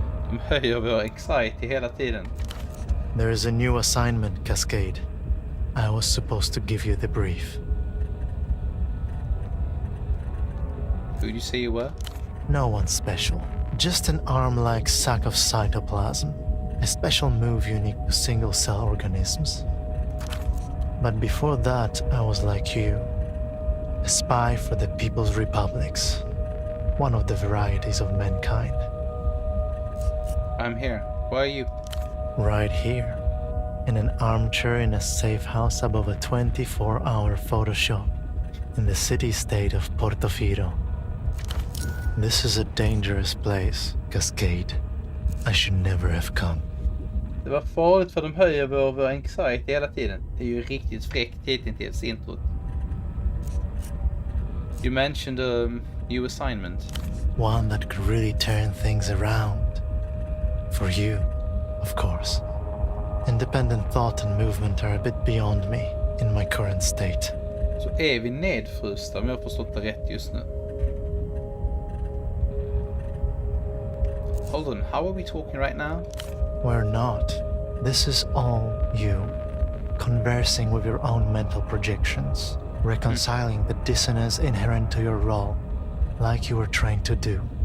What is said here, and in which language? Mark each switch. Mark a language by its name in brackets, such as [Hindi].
[Swedish] De höjer vår anxiety hela tiden. [English] There is a new assignment, Cascade. I was supposed to give you the brief. Who did you say you were? No one special. Just an arm-like sack of cytoplasm. A special move unique to single-cell organisms. But before that, I was like you. A spy for the People's Republics. one of the varieties of mankind. I'm here. Why are you? Right here, in an armchair in a safe house above a 24-hour photo shop in the city-state of Portofino. This is a dangerous place, Cascade. I should never have come. [Swedish] Det var farligt för de höjer vår anxiety hela tiden. Det är ju riktigt fräckt hittills introt. [English] You mentioned a new assignment. One that could really turn things around. For you, of course. Independent thought and movement are a bit beyond me in my current state. [Swedish] Så är vi nedfrysta om jag har förstått det rätt just nu. [English] Hold on, how are we talking right now? We're not. This is all you. Conversing with your own mental projections. Reconciling the dissonance inherent to your role. Like you were trained to do.